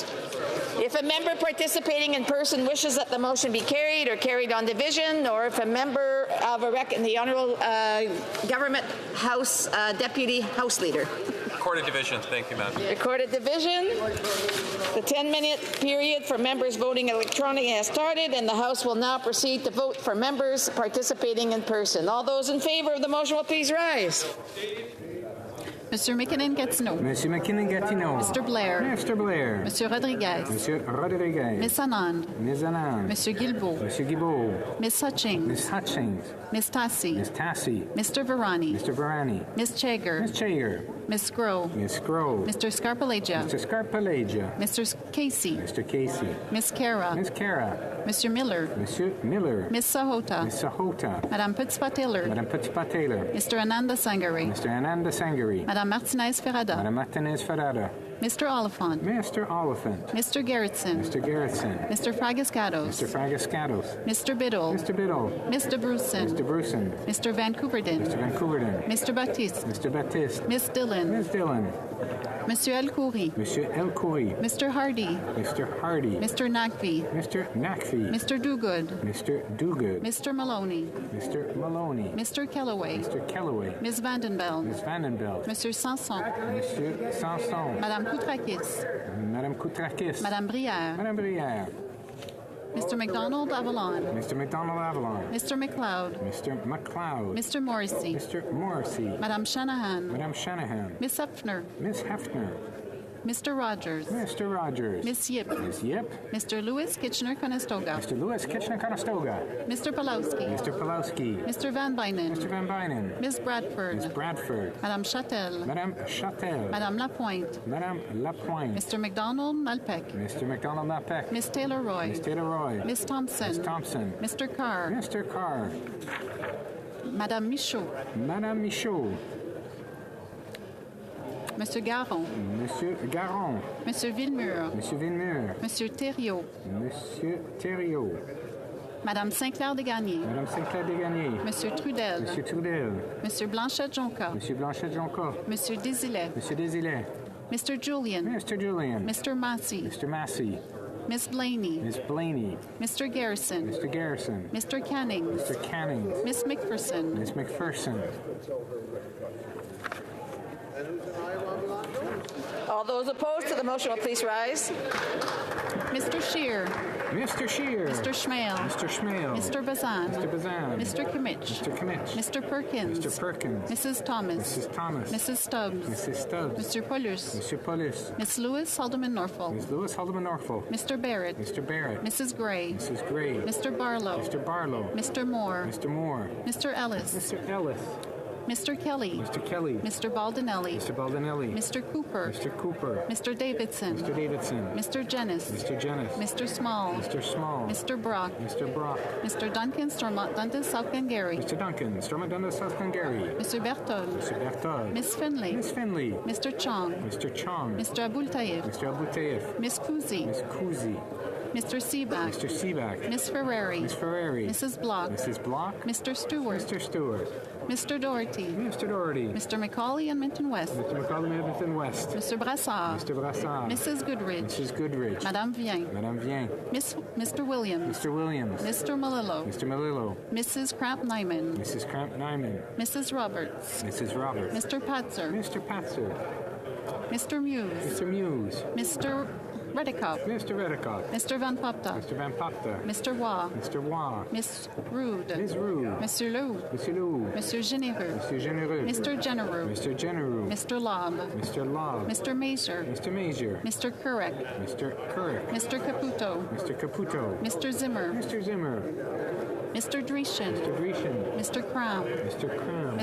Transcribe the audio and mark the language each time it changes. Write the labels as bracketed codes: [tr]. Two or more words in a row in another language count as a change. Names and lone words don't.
[en] If a member participating in person wishes that the motion be carried or carried on division, or if a member of the Honourable Government House Deputy House Leader. Recorded division. Thank you, Madam. Recorded division. The 10-minute period for members voting electronically has started, and the House will now proceed to vote for members participating in person. All those in favour of the motion will please rise. Monsieur McKinnon-Gatineau. Monsieur McKinnon-Gatineau. Mr. Blair. Mr. Blair. Monsieur Rodriguez. Monsieur Rodriguez. Miss Anand. Ms. Anand. Monsieur Guilbeault. Monsieur Guilbeault. Miss Hutchings. Miss Hutchings. Miss Tassi. Miss Tassi. Mr. Varani. Mr. Varani. Miss Chager. Miss Chager. Miss Groh. Miss Groh. Mr. Scarpalegia. Mr. Scarpalegia. Mr. Casey. Mr. Casey. Miss Cara. Miss Cara. Monsieur Miller. Monsieur Miller. Miss Sahota. Miss Sahota. Madame Petitpas-Taylor. Madame Petitpas-Taylor. Mr. Ananda Sangari. Mr. Ananda Sangari. Madame Martinez-Ferrada. Madame Martinez-Ferrada. Mr. Oliphant. Mr. Oliphant. Mr. Gerritsen. Mr. Gerritsen. Mr. Fragascatos. Mr. Fragascatos. Mr. Biddle. Mr. Biddle. Mr. Bruson. Mr. Bruson. Mr. Vancouverden. Mr. Vancouverden. Mr. Baptiste. Mr. Baptiste. Miss Dillon. Miss Dillon. Monsieur El Khoury. Monsieur El Khoury. Mr. Hardy. Mr. Hardy. Mr. Nakvi. Mr. Nakvi. Mr. Dogood. Mr. Dogood. Mr. Maloney. Mr. Maloney. Mr. Kellaway. Mr. Kellaway. Ms. Vandenbeld. Miss Vandenbeld. Monsieur Sanson. Monsieur Sanson. Madame Koutrakis. Madame Koutrakis. Madame Brière. Madame Brière. Mr. McDonald Avalon. Mr. McDonald Avalon. Mr. McLeod. Mr. McLeod. Mr. Morrissey. Mr. Morrissey. Madame Shanahan. Madame Shanahan. Miss Hefner. Miss Hefner. Mr. Rogers. Mr. Rogers. Miss Yip. Miss Yip. Mr. Lewis Kitchener-Conestoga. Mr. Lewis Kitchener-Conestoga. Mr. Pulowski. Mr. Pulowski. Mr. Van Bynen. Mr. Van Bynen. Miss Bradford. Miss Bradford. Madame Châtel. Madame Châtel. Madame Lapointe. Madame Lapointe. Mr. McDonald Malpec. Mr. McDonald Malpec. Miss Taylor Roy. Miss Taylor Roy. Miss Thompson. Miss Thompson. Mr. Carr. Mr. Carr. Madame Michaud. Madame Michaud. Monsieur Garon. Monsieur Garon. Monsieur Villemur. Monsieur Villemur. Monsieur Thériault. Monsieur Thériault. Madame Saint-Clair-Desgagnés. Madame Saint-Clair-Desgagnés. Monsieur Trudel. Monsieur Trudel. Monsieur Blanchette-Jonca. Monsieur Blanchette-Jonca. Monsieur Désilet. Monsieur Désilet. Mr. Julian. Mr. Julian. Mr. Massey. Mr. Massey. Miss Blaney. Miss Blaney. Mr. Garrison. Mr. Garrison. Mr. Canning. Mr. Canning. Miss McPherson. Miss McPherson. All those opposed to the motion will please rise. Mr. Scheer. Mr. Scheer. Mr. Schmale. Mr. Schmale. Mr. Bazan. Mr. Bazan. Mr. Kimmich. Mr. Kimmich. Mr. Perkins. Mr. Perkins. Mrs. Thomas. Mrs. Thomas. Mrs. Stubbs. Mrs. Stubbs. Mr. Paulus. Mr. Paulus. Miss Lewis Haldeman Norfolk. Miss Lewis Haldeman Norfolk. Mr. Barrett. Mr. Barrett. Mrs. Gray. Mrs. Gray. Mr. Barlow. Mr. Barlow. Mr. Moore. Mr. Moore. Mr. Ellis. Mr. Ellis. Mr. Kelly. Mr. Kelly. Mr. Baldinelli. Mr. Baldinelli. Mr. Cooper. Mr. Cooper. Mr. Davidson. Mr. Davidson. Mr. Jennis. Mr. Jennis. Mr. Small. Mr. Small. Mr. Brock. Mr. Brock. Mr. Duncan Stormont Dundas South Glengarry. Mr. Duncan Stormont Dundas South Glengarry. Mr. Bertol. Mr. Bertol. Miss Finley. Miss Finley. Mr. Chong. Mr. Chong. Mr. Abul Taif. Mr. Abu Taif. Miss Kuzi. Miss Kuzi. Mr. Seaback. Mr. Seaback. Miss Ferrari. Miss Ferrari. Mrs. Block. Mrs. Block. Mr. Stewart. Mr. Stewart. Mr. Doherty. Mr. Doherty. Mr. McCauley and Minton West. Mr. McCauley, Edmonton West. Mr. Brassard. Mr. Brassard. Mrs. Goodrich. Mrs. Goodrich. Madame Vien. Madame Vien. Mr. Williams. Mr. Williams. Mr. Malillo. Mr. Malillo. Mrs. Kramp-Nyman. Mrs. Kramp-Nyman. Mrs. Roberts. Mrs. Roberts. Mr. Patzer. Mr. Patzer. Mr. Muse. Mr. Muse. Mr. Redikoff. Mr. Redikoff. Mr. Van Popta. Mr. Van Popta. Mr. Waugh. Mr. Waugh. Miss Rude. Ms. Rude. Monsieur Lou. Monsieur Lou. Monsieur Généreux. Monsieur Généreux. Mr. Genereux. Mr. Genereux. Mr. Lobb. Mr. Lobb. Mr. Mazur. Mr. Major. Mr. Kurek. Mr. Kurek. Mr. Caputo. Mr. Caputo. Mr. Zimmer. Mr. Zimmer. Mr. Dreeshen. Mr. Dreeshen. Mr. Cram. Mr. Cram.